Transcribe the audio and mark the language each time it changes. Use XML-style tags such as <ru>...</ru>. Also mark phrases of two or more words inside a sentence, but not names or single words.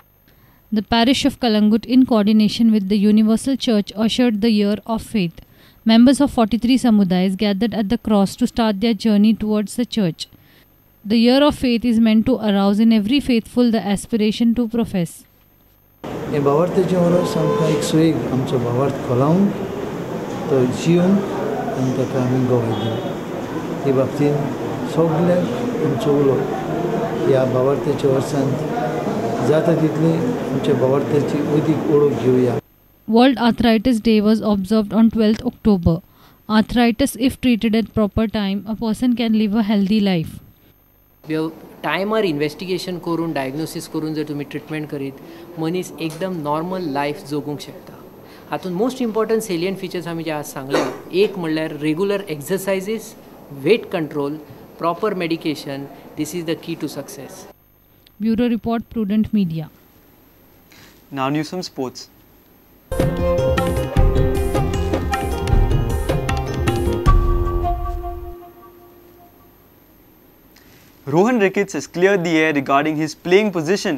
<en>The parish of Kalangut, in coordination with the Universal Church, ushered the Year of Faith. Members of 43 samudayas gathered at the cross to start their journey towards the church. The Year of Faith is meant to arouse in every faithful the aspiration to profess.</en> <kok>हे भावार्थाचे वरस आमकां एक सुयेग आमचो भावार्थ खोलावंक तो जिवंक आनी ताका आमी गोवाय दिवंक हे बाबतीन सगळ्यांक आमचो उलो ह्या भावार्थाच्या वर्सांत जाता तितली आमच्या भावार्थाची अदीक ओळख घेवया.</kok> <en>World Arthritis Day was observed on 12th October. Arthritis, if treated at proper time, a person can live a healthy life.</en> <kok>टायमार इन्वेस्टिगेशन करून डायग्नोसीस करून जर तुम्ही ट्रिटमेंट करीत मनीस एकदम नॉर्मल लायफ जगूंक शकता. हातून</kok> <en>most important salient features</en> <kok>आमी जे आज सांगल्या एक म्हणल्यार</kok> <en>regular exercises, weight control, proper medication. This is the key to success. Bureau Report, Prudent Media. Now news from sports. Rohan Ricketts has cleared the air regarding his playing position.</en>